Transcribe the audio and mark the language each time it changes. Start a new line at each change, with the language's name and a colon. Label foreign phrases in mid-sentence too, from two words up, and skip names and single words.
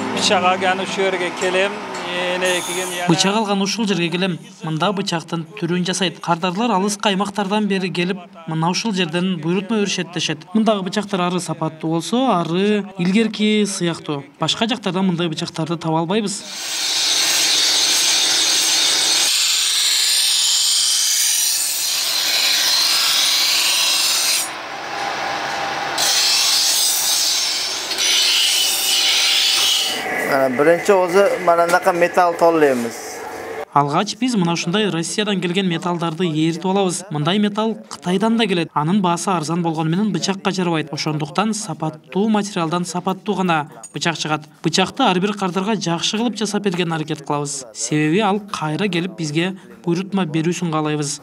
Kyrgyz: бычак алган ушул жерге келем. Бычак алган ушул жерге келем. Мында бычактын түрүн жасайт. Кардарлар алыс каймактардан бери келип, мына ушул жерден буйрутма өрүшөт дешет. Мындагы бычактар ары сапаттуу болсо, ары илгерки сыяктуу. Башка жактардан мындай бычактарды таба албайбыз.
Uzbek: Birinchi o'zi mana bunaqa metal tollaymiz.
Kyrgyz: Алгач биз мына ушундай Россиядан келген металлдарды ээритип алабыз. Мындай металл Кытайдан да келет. Анын баасы арзан болгону менен бычакка жарабайт. Ошондуктан сапаттуу материалдан сапаттуу гана бычак чыгат. Бычакты ар бир кардарга жакшы кылып жасап берген аракет кылабыз. Себеби ал кайра келип бизге буйрутма берүүсүн каалайбыз.